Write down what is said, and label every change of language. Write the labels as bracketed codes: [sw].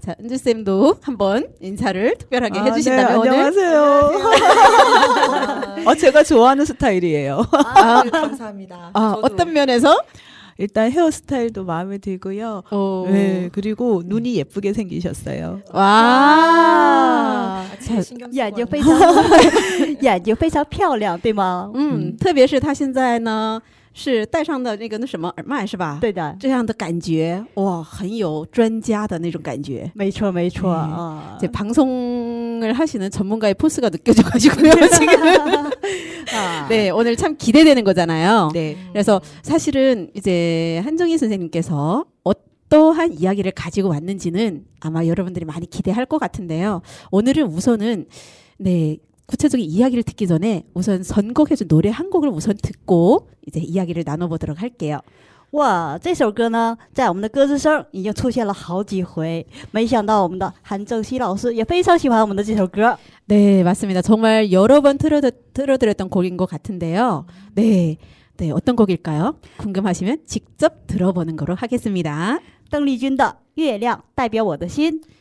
[ko] 자, 은주쌤도 한번 인사를 특별하게 해주신다면 네, 오늘. 안녕하세요. 제가 좋아하는 스타일이에요. 감사합니다. 어떤 면에서? 일단 헤어스타일도 마음에 들고요. 네, 그리고 눈이 예쁘게 생기셨어요. 와. [zh] 眼睛非常眼睛非常漂亮，对吗？特别是他现在呢是戴上的那个什么耳麦是吧？对的，这样的感觉哇，很有专家的那种感觉。没错没错啊。 [ko] 이제 방송을 하시는 전문가의 포스가 느껴져가지고요 지금. 네, 오늘 참 기대되는 거잖아요. 네. 그래서 사실은 이제 한정희 선생님께서 어떠한 이야기를 가지고 왔는지는 아마 여러분들이 많이 기대할 것 같은데요. 오늘은 우선은 네. 구체적인 이야기를 듣기 전에 우선 선곡해준 노래 한 곡을 우선 듣고 이제 이야기를 나눠보도록 할게요. [zh] 哇，这首歌呢，在我们的歌之声已经出现了好几回，没想到我们的韩正熙老师也非常喜欢我们的这首歌。 [ko] 네, 맞습니다. 정말 여러 번 틀어드렸던 곡인 것 같은데요. 네, 네, 어떤 곡일까요? 궁금하시면 직접 들어보는 거로 하겠습니다. [zh] 邓丽君的《月亮代表我的心》。